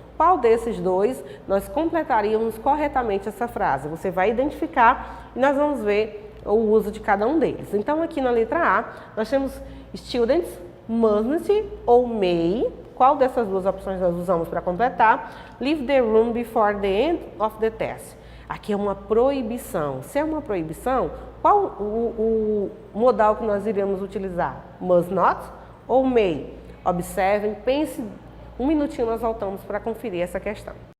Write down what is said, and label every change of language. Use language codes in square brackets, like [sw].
[pt] Qual desses dois nós completaríamos corretamente essa frase? Você vai identificar e nós vamos ver o uso de cada um deles. Então, aqui na letra A, nós temos students, mustn't ou may. Qual dessas duas opções nós usamos para completar? [en] Leave the room before the end of the test. [pt] Aqui é uma proibição. Se é uma proibição, qual o modal que nós iremos utilizar? Must not ou may? Observem, pense, um minutinho nós voltamos para conferir essa questão.